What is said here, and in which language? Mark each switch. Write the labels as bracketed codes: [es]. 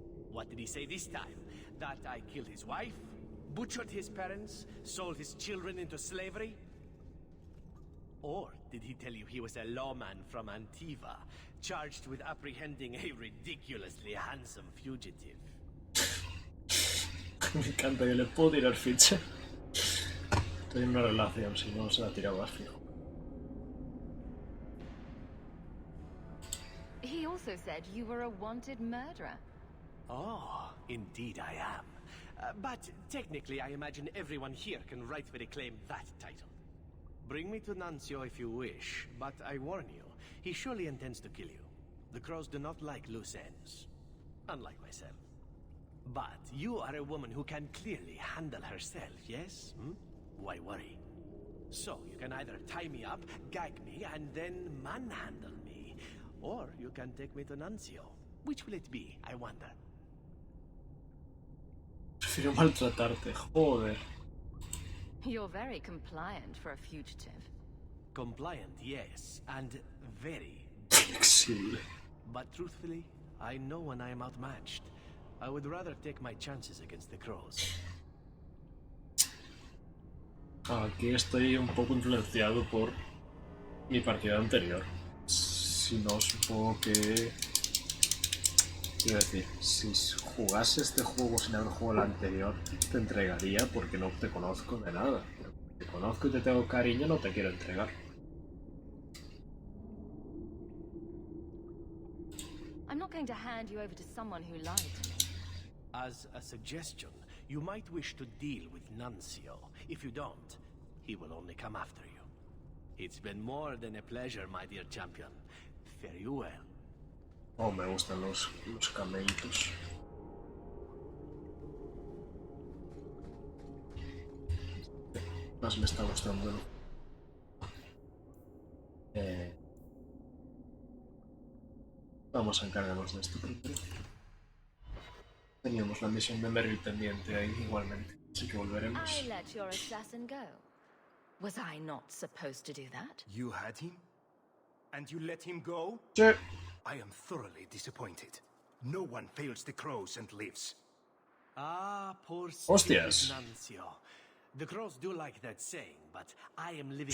[en] What did he say this time? That I killed his wife, butchered his parents, sold his children into slavery? Or did he tell you he was a lawman from Antiva, charged with apprehending a ridiculously handsome fugitive? [es] Me encanta que le puedo tirar ficha. Estoy en una relación, si no se la tiraba fijo. [en] He also said you were a wanted murderer. Oh, indeed I am. But technically I imagine everyone here can rightfully claim that title. Bring me to Nuncio if you wish, but I warn you, he surely intends to kill you. The crows do not like loose ends. Unlike myself. But you are a woman who can clearly handle herself, yes? Why worry? So, you can either tie me up, gag me, and then manhandle me. Or you can take me to Nuncio. Which will it be, I wonder? [es] Prefiero maltratarte, joder. [en] You're very compliant for a fugitive. Compliant, yes, and very flexible. But truthfully, I know when I am outmatched. I would rather take my chances against the crows. [es] Aquí estoy un poco influenciado por mi partida anterior. Si no, supongo que... Quiero decir, si jugase este juego sin haber jugado el anterior, te entregaría porque no te conozco de nada. Pero te conozco y te tengo cariño, no te quiero entregar. [en] I'm not going to hand you over to someone who lied to me. As a suggestion, you might wish to deal with Nuncio. If you don't, he will only come after you. It's been more than a pleasure, my dear champion. Fare you well. [es] Oh, me gustan los camellitos. Más me está gustando, ¿no? Vamos a encargarnos de esto primero. Teníamos la misión de Merrill pendiente ahí igualmente, así que volveremos. [en] I let your assassin go. Was I not supposed to do that? You had him? And you let him go? [es] Sí. [en] I am thoroughly disappointed. No one fails the crows and lives. Ah, poor [es] Hostias. [en] Nuncio. The crows do like that saying, but I am living...